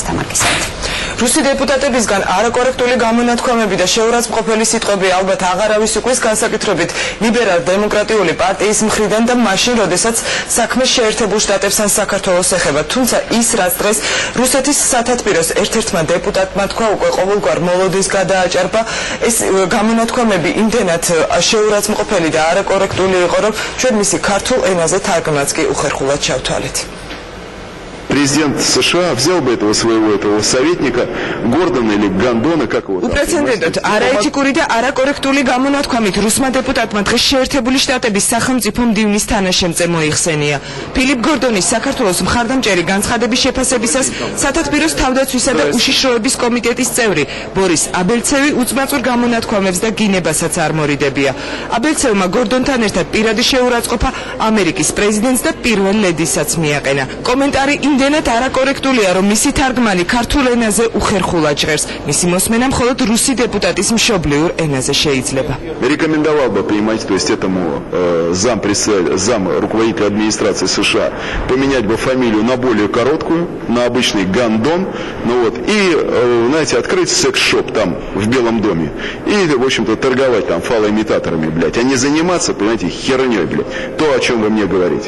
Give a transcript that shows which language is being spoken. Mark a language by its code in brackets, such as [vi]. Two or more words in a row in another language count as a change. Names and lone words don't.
[ka] რუსი დეპუტატებისგან არაკორექტული გამონათქვამები და შეურაცხმყოფელი სიტყვები ალბათ აღარავის უკვის განსაკუთრებით ლიბერალ-დემოკრატიული პარტიის მხრიდან და მაშინ, როდესაც საქმე შეერთებულ შტატებს ან საქართველოს ეხება. თუმცა ის, რაც დღეს რუსეთის სათათბიროს ერთ-ერთმა დეპუტატმა თქვა, უკვე ყოველგვარ მოლოდის გადააჭარბა. ეს გამონათქვამები იმდენად შეურაცხმყოფელი და არაკორექტული იყო, რომ ჩვენ მისი ქართულ ენაზე თარგმნაც კი უხერხულად ჩავთვალეთ. [ru] Президент США взял бы этого своего советника Гордона или Гондона, как его там. [ka] უპრეცედენტოდ არაეთიკური და არაკორექტული გამონათქვამით რუსმა დეპუტატმა დღეს შეერთებული შტატების სახელმწიფო მდივნის თანაშემწე მოიხსენია. ფილიპ გორდონის საქართველოს მხარდამჭერი განცხადების შეფასებისას სათათბიროს თავდაცვისა და უშიშროების კომიტეტის წევრი ბორის აბელცევი უწმაწურ გამონათქვამებს და გინებასაც არ მორიდებია. აბელცევმა გორდონთან ერთად პირადი შეურაცხყოფა ამერიკის პრეზიდენტს და პირველ ლედისაც მიაყენა. კომენტარი იმდენად არაკორექტულია, რომ მისი თარგმანი ქართულ энაზე უხერხულად ჟღერს. მისი მოსმენა მხოლოდ რუსი დეპუტატის მშობლიურ ენაზე შეიძლება. [ru] Рекомендовал бы, понимаете, то есть этому зам руководителя администрации США поменять бы фамилию на более короткую, на обычный Гондон, и, знаете, открыть секс-шоп там в Белом доме и, в общем-то, торговать там фалоимитаторами, а не заниматься, понимаете, херней, то, о чем вы мне говорите.